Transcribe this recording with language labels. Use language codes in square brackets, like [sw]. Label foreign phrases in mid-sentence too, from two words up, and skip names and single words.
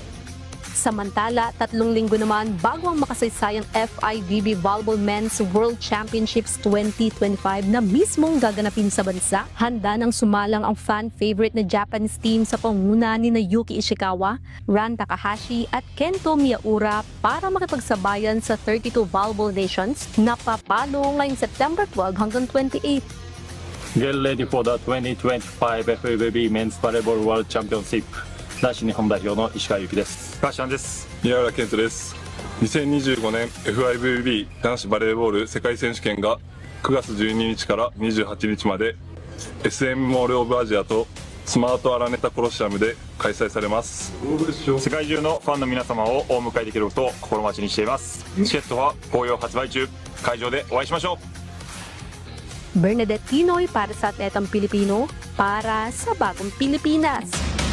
[tl] Samantala, 3 linggo naman bago ang makasaysayang FIVB Volleyball Men's World Championships 2025 na mismong gaganapin sa bansa, handa nang sumalang ang fan-favorite na Japanese team sa pangunguna ni Yuki Ishikawa, Ran Takahashi at Kento Miyaura para makipagsabayan sa 32 Volleyball Nations na papalo ngayong September 12 hanggang 28. [en] Get ready for the 2025 FIVB Men's Volleyball World Championship. [ja] 男子日本代表の石川祐希です。川島です。宮浦健人です。2025年 FIVB 男子バレーボール世界選手権が9月12日から28日まで SM モールオブアジアとスマートアラネタコロシアムで開催されます。世界中のファンの皆様をお迎えできることを心待ちにしています。チケットは好評発売中。会場でお会いしましょう。 [tl] Bernadette Pinoy para sa Atletang Pilipino, para sa Bagong Pilipinas.